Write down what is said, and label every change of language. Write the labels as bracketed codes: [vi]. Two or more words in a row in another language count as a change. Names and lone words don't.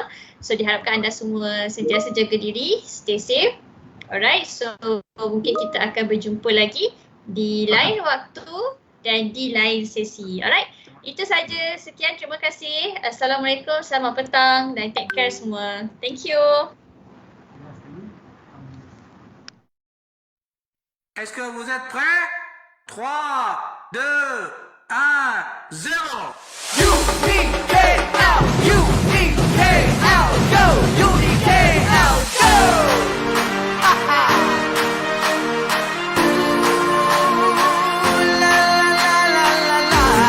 [ms] So diharapkan anda semua sentiasa jaga diri, [en] stay safe. [ms] Alright, so mungkin kita akan berjumpa lagi di lain waktu dan di lain sesi. Alright, itu saja. Sekian, terima kasih. Assalamualaikum, selamat petang dan [en] take care [ms] semua. [en] Thank you. [fr] Est-ce que vous êtes prêts? 3, 2, 1, 0. [en] UDKL, UDKL, go! UDKL, go! Ha ha! Ooh, la la la la la.